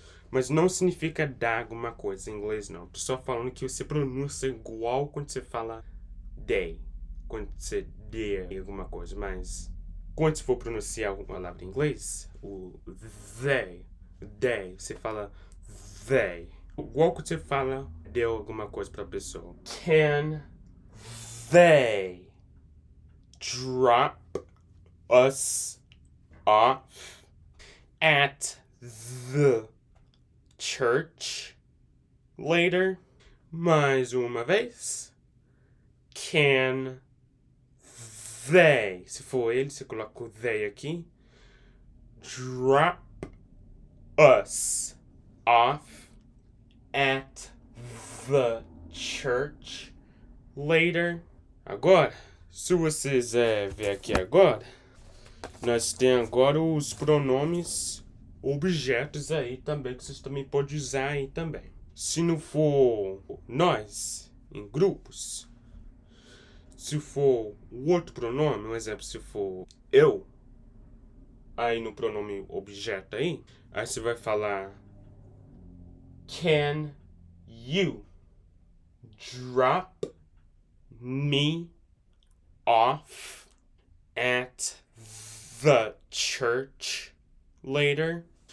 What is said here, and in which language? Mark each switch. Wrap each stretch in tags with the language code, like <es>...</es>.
<pt>Mas não significa dar alguma coisa em inglês, não. Tô só falando que você pronuncia igual quando você fala they, quando você deu alguma coisa, mas quando você for pronunciar alguma palavra em inglês, o they, você fala they. Igual que você fala, deu alguma coisa para a pessoa.</pt> <en>Can they drop us off at the church later?</en> <pt>Mais uma vez.</pt> <en>Can they,</en> <pt>se for ele, você coloca o they aqui.</pt> <en>Drop us off at the church later?</en> <pt>Agora, se vocês ver aqui agora, nós temos agora os pronomes objetos aí também, que vocês também podem usar aí também. Se não for nós, em grupos, se for o outro pronome, um exemplo, se for eu, aí no pronome objeto aí você vai falar</pt> <en>can you drop me off at the church later?</en>